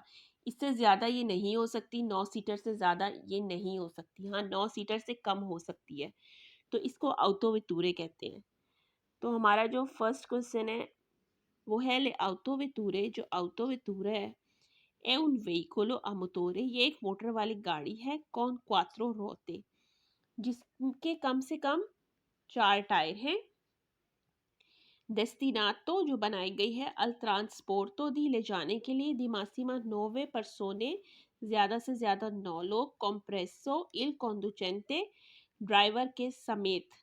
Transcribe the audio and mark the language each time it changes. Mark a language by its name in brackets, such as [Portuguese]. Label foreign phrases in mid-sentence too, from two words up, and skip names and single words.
[Hindi] इससे ज़्यादा ये नहीं हो सकती, 9 सीटर से ज़्यादा ये नहीं हो सकती। हाँ, 9 सीटर से कम हो सकती है, तो इसको ऑटो वेतूरे कहते हैं। तो हमारा जो [English] first question [Hindi] है वो है [Italian] le autovetture [Hindi] जो ऑटो वेतूरे है [Italian] un veicolo a motore [Hindi] ये एक मोटर वाली गाड़ी है [Italian] con quattro ruote [Hindi] जिसके कम से कम 4 टायर हैं। डेस्टिनातो जो बनाई गई है [Italian] al trasporto di [Hindi] ले जाने के लिए [Italian] di massima 9 persone [Hindi] ज़्यादा से ज़्यादा 9 लोग [Italian] compreso il conducente [Hindi] ड्राइवर के समेत।